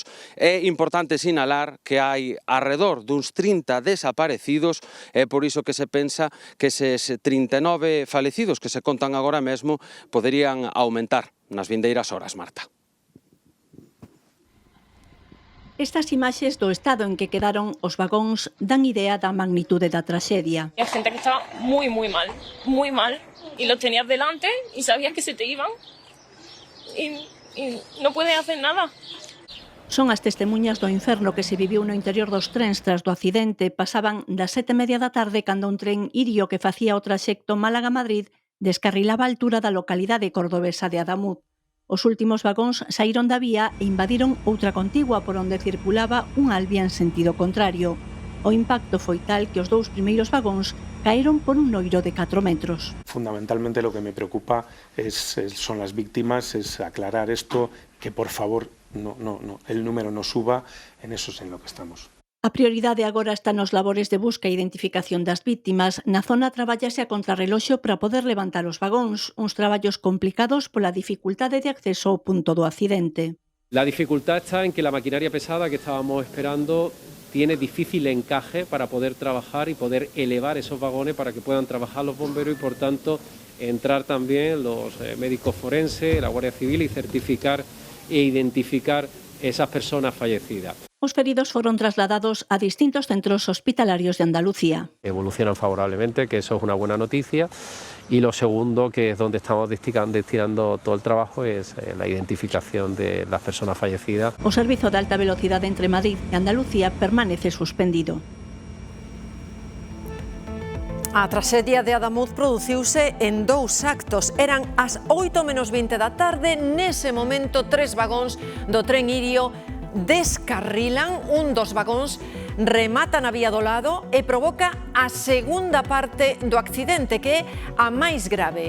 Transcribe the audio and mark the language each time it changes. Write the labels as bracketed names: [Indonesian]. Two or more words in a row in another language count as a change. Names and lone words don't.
[Galician] É importante sinalar que hai arredor duns 30 desaparecidos, e por iso que se pensa que eses 39 falecidos que se contan agora mesmo poderían aumentar nas vindeiras horas, Marta. Estas imaxes do estado en que quedaron os vagóns dan idea da magnitude da traxedia. [Spanish] Hay gente que estaba muy mal, y los tenías delante y sabías que se te iban y no puedes hacer nada. [Galician] Son as testemunhas do inferno que se viviu no interior dos trens tras do accidente. Pasaban das 7:30 da tarde cando un tren irio que facía o traxecto Málaga-Madrid descarrilaba a altura da localidade cordobesa de Adamuz. Os últimos vagóns saíron da vía e invadiron outra contigua por onde circulaba un Albia en sentido contrario. O impacto foi tal que os dous primeiros vagóns caeron por un noiro de 4 metros. [Spanish] Fundamentalmente lo que me preocupa son las víctimas, es aclarar esto, que por favor el número no suba, en eso es en lo que estamos. [Galician] A prioridade agora está nos labores de busca e identificación das víctimas. Na zona traballase a contrarreloxo para poder levantar os vagóns, uns traballos complicados pola dificultade de acceso ao punto do accidente. [Spanish] La dificultad está en que la maquinaria pesada que estábamos esperando tiene difícil encaje para poder trabajar y poder elevar esos vagones para que puedan trabajar los bomberos y, por tanto, entrar también los médicos forenses, la Guardia Civil y certificar e identificar esas personas fallecidas. [Galician] Os feridos foron trasladados a distintos centros hospitalarios de Andalucía. [Spanish] Evolucionan favorablemente, que eso es una buena noticia. Y lo segundo, que es donde estamos destinando todo el trabajo, es la identificación de las personas fallecidas. [Galician] O servizo de alta velocidade entre Madrid e Andalucía permanece suspendido. A traxedia de Adamuz produciuse en dous actos. Eran as 8 menos 20 da tarde. Nese momento, 3 vagóns do tren Irio descarrilan, un dos vagóns remata na vía do lado e provoca a segunda parte do accidente, que é a máis grave.